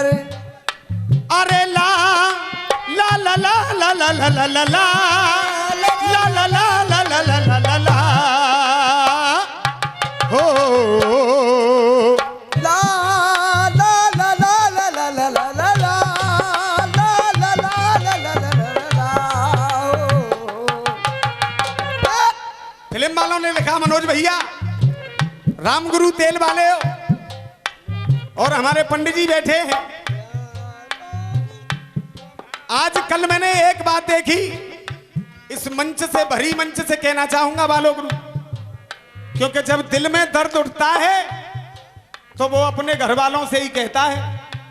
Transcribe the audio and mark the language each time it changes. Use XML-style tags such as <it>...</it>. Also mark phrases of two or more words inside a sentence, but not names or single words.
<hi>अरे ला ला ला ला ला ला ला ला ला ला ला ला ला ला ला ला ला ला हो ला ला ला ला ला ला ला ला ला ला ला ला ला ला। फिल्म वालों ने लिखा मनोज भैया, रामगुरु तेल वाले हो और हमारे पंडित जी बैठे हैं। आज कल मैंने एक बात देखी, इस मंच से, भरी मंच से कहना चाहूंगा बालो गुरु, क्योंकि जब दिल में दर्द उठता है तो वो अपने घर वालों से ही कहता है।</hi>